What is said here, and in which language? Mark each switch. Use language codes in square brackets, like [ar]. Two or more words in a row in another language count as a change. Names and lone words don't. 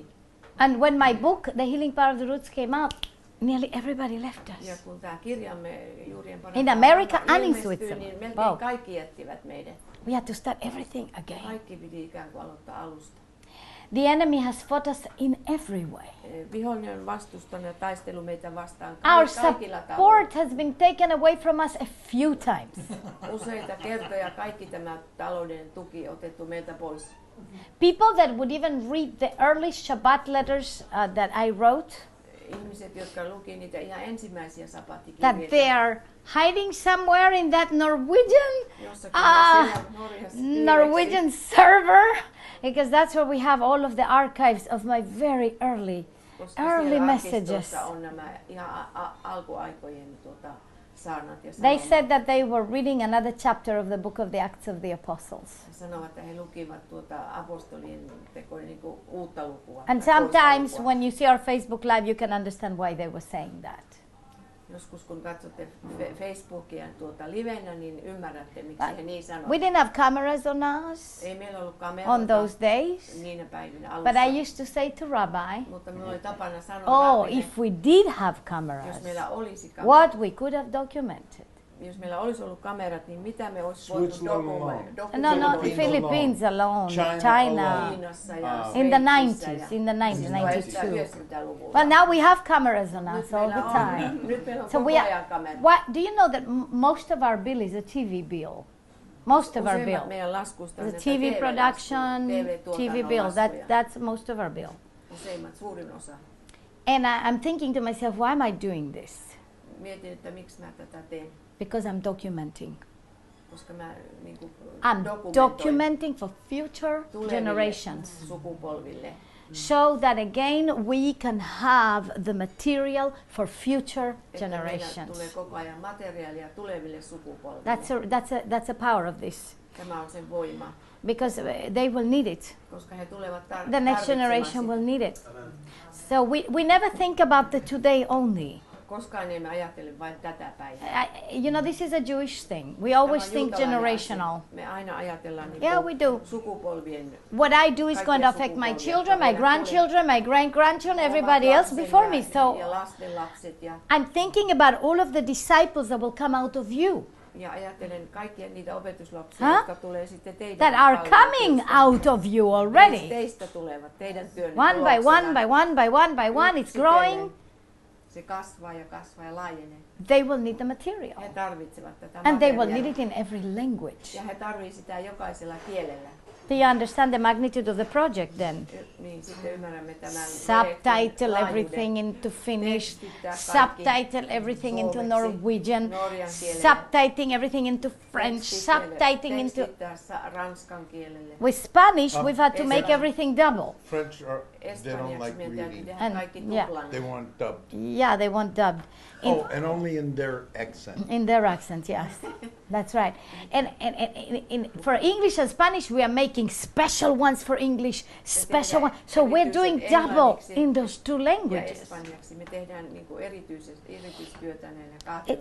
[en] And when my book, The Healing Power of the Roots, came out, nearly everybody left [fi] Ja [en] us. [fi] kun tämä kirjamme Juurien [en] In America [fi] parantava [en] and in [fi] ilmestyi, [en] Switzerland. [fi] niin melkein [en] Wow. [fi] kaikki jättivät meidät. [en] We had to start everything again. [fi] Kaikki piti ikään kuin aloittaa alusta. [en] The enemy has fought us in every way. [fi] Vihollinen on vastustanut ja taistelu meitä vastaan [en] Our [fi] kaikilla tavoilla. [en] support has been taken away from us a few times. [fi] Useita kertoja kaikki tämä talouden tuki otettu meiltä pois. [en] People that would even read the early Shabbat letters that I wrote, [fi] Ihmiset, jotka luki niitä ihan ensimmäisiä [en] that [fi] sapattikirjeitä. [en] they are hiding somewhere in that Norwegian [fi] Jossakin siellä Norjassa [en] Norwegian server, because that's where we have all of the archives of my very early messages. [fi] arkistossa on nämä ihan alkuaikojen saarnat ja [en] They [fi] sanomat. [en] said that they were reading another chapter of the book of the Acts of the Apostles. [fi] He sanovat, että he lukivat apostolien tekoja niin kuin uutta lukua. [en] And [fi] tai toista [en] sometimes [fi] lukua. [en] when you see our Facebook live, you can understand why they were saying that. [fi] Joskus kun katsotte Facebookia livenä, niin ymmärrätte, miksi he niin sanovat. [en] We didn't have cameras on us [fi] Ei meillä ollut kameroita [en] on those days, [fi] niinä päivinä alussa. [en] but I used to say to Rabbi, [fi] Mutta minulla oli tapana sanoa [en] oh, if we did have cameras, [fi] jos meillä olisi kamerat, [en] what we could have documented. [fi] jos meillä olisi ollut kamerat, niin mitä me olisi voitu [en] Switzerland alone. No, not Philippines Philippines alone, China China. alone. [fi] Kiinassa ja [en] In the [fi] Sveitsissä [en] 90s, [fi] ja [en] in the 90s, 92. [fi] 90-luvulla. [en] Well, now we have cameras on [fi] Nyt [en] us all [fi] meillä [en] the [fi] on- [en] time. [fi] Nyt meillä on [en] So [fi] koko [en] we [fi] ajan [en] are, [fi] kamerat. [en] what, do you know that most of our bill is a TV bill? Most of our [fi] Useimmat [en] bill. [fi] meidän laskusta on [en] The [fi] näitä TV TV-laskuja, [en] production, TV bill, [fi] TV-tuotannon [en] that's most of our bill. [fi] Useimmat, suurin osa. [en] And I'm thinking to myself, why am I doing this? [fi] Mietin, että miksi mä tätä teen. [en] Because I'm documenting. [fi] Koska mä niin kuin [en] I'm documenting for future [fi] tuleville [en] generations, [fi] sukupolville. [en] so that again we can have the material for future [fi] Että meillä tulee [en] generations. [fi] koko ajan materiaalia tuleville sukupolville. [en] That's a power of this, [fi] Tämä on sen voima, [en] because they will need it. [fi] koska he tulevat [en] The next generation will need it. So we never think about the today only. [fi] Koskaan emme ajattele vain tätä päivää. [en] This is a Jewish thing. We always [fi] Tämä on [en] think [fi] juutalainen [en] generational. [fi] asia. Me aina ajatellaan niin [en] Yeah, we do. [fi] sukupolvien. [en] What I do is going to affect my children, my grandchildren, my great-grandchildren, everybody else before me. So [fi] Ja lasten lapset ja [en] I'm thinking about all of the disciples that will come out of you, [fi] ajattelen kaikkia niitä opetuslapsia, Huh? jotka tulee sitten teidän [en] that are coming [fi] palvelustyöstä. [en] out of you already. [fi] Teistä tulevat, teidän työnne [en] One by one, [fi] tuloksena. [en] by one, by one, by one, it's [fi] Yksitellen [en] growing. [fi] Se kasvaa ja kasvaa ja laajenee. [en] They will need the material. [fi] He tarvitsevat tätä [en] And they will [fi] materiaalia. [en] need it in every language. [fi] Ja he tarvitsevat sitä jokaisella kielellä. [en] Do you understand the magnitude of the project then? [fi] Niin sitten ymmärrämme tämän [en] Subtitle [fi] projektin [en] everything into Finnish, [fi] Tekstittää kaikki [en] subtitle everything into [fi] suomeksi, [en] Norwegian, [fi] norjan kielelle, [en] subtitling everything into French, subtitling into... [fi] tekstittää ranskan kielelle. [en] With Spanish, we've had to make [fi] Espanjassa. [en] everything double. French they don't [fi] Espanjaksi [en] like [fi] meidän täytyy [en] reading. [fi] tehdä [en] And- [fi] kaikki [en] yeah. [fi] tuplan. [en] They want dubbed. Yeah, they want dubbed. And only in their accent. In their accent, yes. That's right. And for English and Spanish, we are making special ones for English, special ones. So we're doing double in those two [fi] Ja [en] languages. [fi] espanjaksi me tehdään niin kuin erityistyötä näillä kahdella